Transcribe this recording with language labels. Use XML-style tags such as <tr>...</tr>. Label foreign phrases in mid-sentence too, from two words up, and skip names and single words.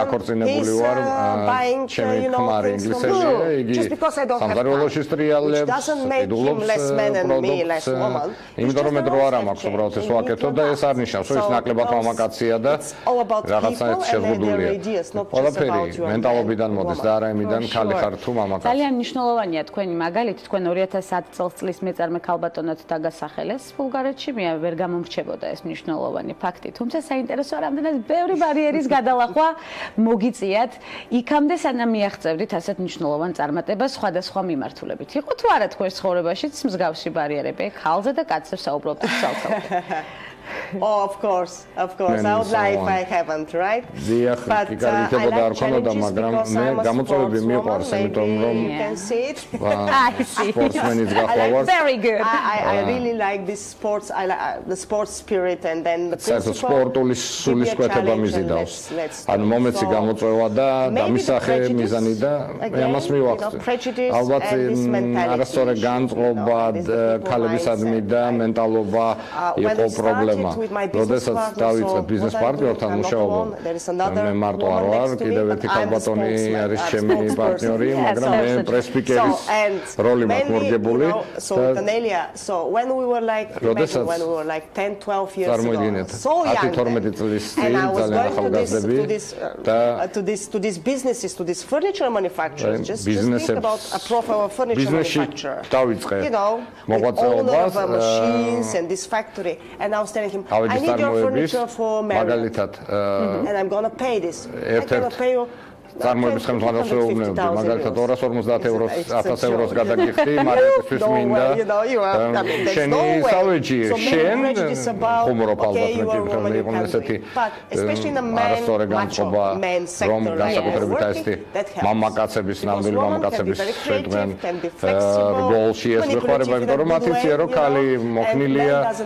<en>He's buying, things from me. Just because I don't have time, which doesn't make him less man and me less woman. It's all about people and their ideas, not just about you and</en> <ka>ძალიან მნიშვნელოვანია თქვენი მაგალითი, თქვენ 2010 წელს მეწარმე ქალბატონად დაგასახელეს ბულგარეთში, მე ვერ გამომრჩებოდა ეს მნიშვნელოვანი ფაქტი. თუმცა საინტერესოა, რამდენად ბევრი ბარიერის გადალახვა მოგიწიათ იქამდე სანამ მიაღწევდით ასეთ მნიშვნელოვან წარმატებას სხვადასხვა მიმართულებით. იყო თუ არა თქვენ ცხოვრებაშიც მსგავსი ბარიერები, ქალზე და კაცზე საუბრობთ ცალ-ცალკე?</ka> <en>Oh, of course. I would lie if I haven't, right? But I like challenges because I'm a sportswoman. Maybe you can see it. I see. Very good. I really like this sports. I like the sports spirit and then the principle.</en> <ka>სპორტული სულისკვეთება მიზიდავს. ანუ მომეცი გამოწვევა და დამისახე მიზანი და ამას მივახცე. ალბათ არასწორი განწყობა ქალებისადმი და მენტალობა იყო პრობლემა. როდესაც დავიწყე ბიზნეს პარტნიორთან მუშაობა მე მარტო არ ვარ კიდევ ერთი ქალბატონი არის ჩემი პარტნიორი მაგრამ მე პრესპიკერის როლი მაქვს მორგებული</ka> <en>so when we were like 10-12 years ago so young</en> <ka>10-12 წლის წინ ძალიან ახალგაზრდები</ka> <en>to these businesses to these furniture manufacturers just think about a proper furniture manufacturer you know mogotsovas machines and this factory and I was telling him I need your furniture for marriage and I'm going to pay this I'm going to pay you</en> <ka>წარმოების ხელმძღვანელს ვეუბნებოდი, მაგალითად 250 ევროს გადაგიხდი, მარკეტისთვის მინდა. შენი სავეჯი, შენ ხუმრობ ალბათ მე იყო ესეთი არასწორი განწყობა, რომ განსაკუთრებით ესეთი მამაკაცების, ნამდვილი მამაკაცების შედგენ გოლში ეს ვეხმარება, იმიტომ რომ მათ იციან, რომ ქალი მოქნილია</ka>